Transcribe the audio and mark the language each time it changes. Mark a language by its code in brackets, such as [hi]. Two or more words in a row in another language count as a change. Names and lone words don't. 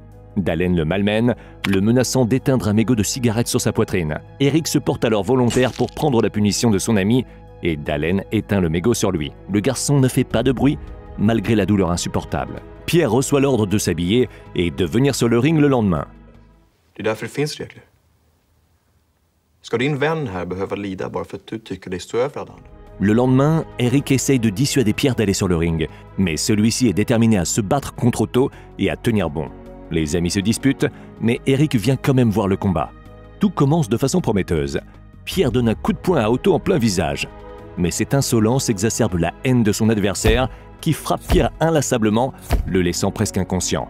[fr] Dalen le malmène, le menaçant d'éteindre un mégot de cigarette sur sa poitrine. Eric se porte alors volontaire pour prendre la punition de son ami et Dalen éteint le mégot sur lui. Le garçon ne fait pas de bruit, malgré la douleur insupportable. Pierre reçoit l'ordre de s'habiller et de venir sur le ring le lendemain. [sv] Det är därför det finns regler. Ska din vän här behöva lida bara för att du tycker dig stå över alla andra? [fr] Le lendemain, Eric essaye de dissuader Pierre d'aller sur le ring, mais celui-ci est déterminé à se battre contre Otto et à tenir bon. Les amis se disputent, mais Eric vient quand même voir le combat. Tout commence de façon prometteuse. Pierre donne un coup de poing à Otto en plein visage. Mais cette insolence exacerbe la haine de son adversaire, qui frappe Pierre inlassablement, le laissant presque inconscient.